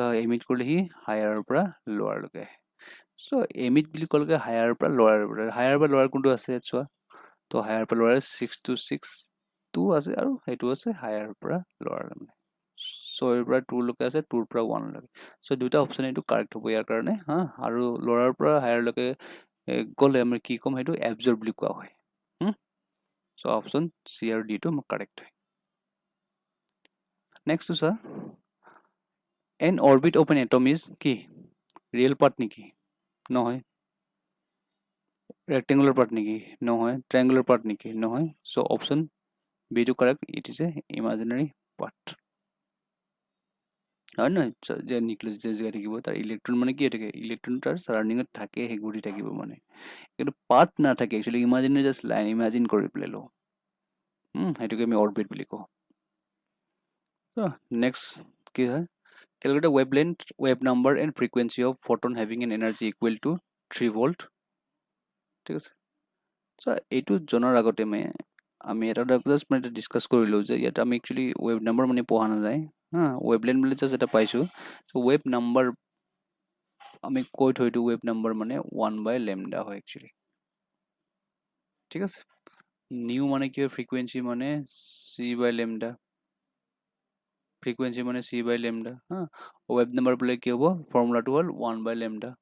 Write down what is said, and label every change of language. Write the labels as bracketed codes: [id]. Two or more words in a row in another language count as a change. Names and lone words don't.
[as] এমিট কৰিলে সি হায়াৰৰ পৰা লোৱাৰলৈকে আহে চ' এমিট বুলি ক'লে হায়াৰৰ পৰা লোৱাৰ কোনটো আছে ইয়াত চোৱা তো হায়াৰ পৰা লোৱাৰ 6 to 6 2 আছে আৰু সেইটো আছে হায়াৰ পৰা লোৱাৰ মানে 6 পৰা 2 লৈকে আছে 2 পৰা 1 লৈকে চ' দুটা অপশ্যন এইটো কাৰেক্ট হ'ব ইয়াৰ কাৰণে হা আৰু লোৱাৰ পৰা হায়াৰলৈকে গ'লে আমি কি ক'ম সেইটো এবজৰ্ব বুলি কোৱা হয় চ' অপশ্যন চি আৰু ডি টো কাৰেক্ট হয় [en] নেক্সট চোৱা an orbit of an atom is কি real part [as] নেকি নহয় [en] rectangular part [as] নেকি নহয় [en] triangular part [as] নেকি নহয় [en] so option b to correct it is a imaginary part [as] হয় নহয় যে নিউক্লিয়াছ যে জেগা থাকিব তাৰ ইলেক্ট্ৰন মানে কি থাকে ইলেক্ট্ৰন তাৰ সাৰাউণ্ডিঙত থাকে সেই ঘূৰি থাকিব মানে কিন্তু পাৰ্ট নাথাকে [en] actually imaginary just line imagine [as] কৰি পেলাই লওঁ সেইটোকে আমি অৰবিট বুলি কওঁ [en] নেক্সট [as] কি হয় [en] calculate the wavelength wave number and frequency of photon having an energy equal to 3 volt ঠিক [as] আছে চ' এইটো জনাৰ আগতে আমি এটা জাষ্ট মানে এটা ডিছকাছ কৰিলোঁ যে ইয়াত আমি [en] actually wave number [as] মানে পঢ়া নাযায় হা ৱেভলেণ্ড বুলি জাষ্ট এটা পাইছোঁ [en] so wave number [as] আমি কৈ থৈ দিওঁ [en] wave number [as] মানে 1/λ হয় একচুৱেলি ঠিক আছে নিউ মানে কি হয় ফ্ৰিকুৱেঞ্চি মানে c/λ ফ্ৰিকুৱেঞ্চি মানে c/λ হা [en] wave number [as] বোলে কি হ'ব ফৰ্মুলাটো হ'ল 1/λ